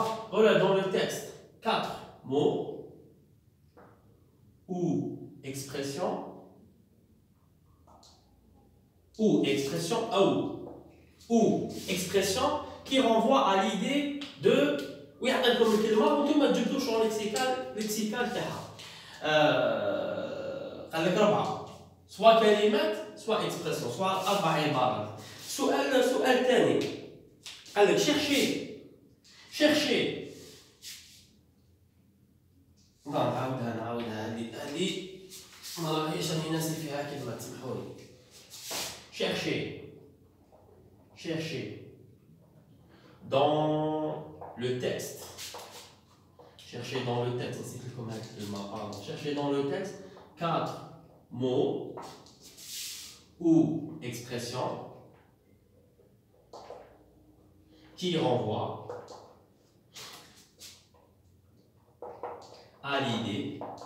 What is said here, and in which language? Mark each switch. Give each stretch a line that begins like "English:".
French: Voilà dans le texte 4 mots ou expression ou expression qui renvoie à l'idée de oui comme le
Arabic: كلمة وانتم تجبدوا شغل
French: lexical
Arabic: تاعها قال لك
French: 4 soit كلمات soit expression soit 4 عبارات.
Arabic: سؤال ثاني قال لك chercher نعاودها هذه ما راهيش راني ناسي فيها كلمة تسمحوا لي.
French: chercher dans le texte. Chercher dans le texte, c'est comme pardon. Chercher dans le texte 4 mots ou expressions qui renvoient à l'idée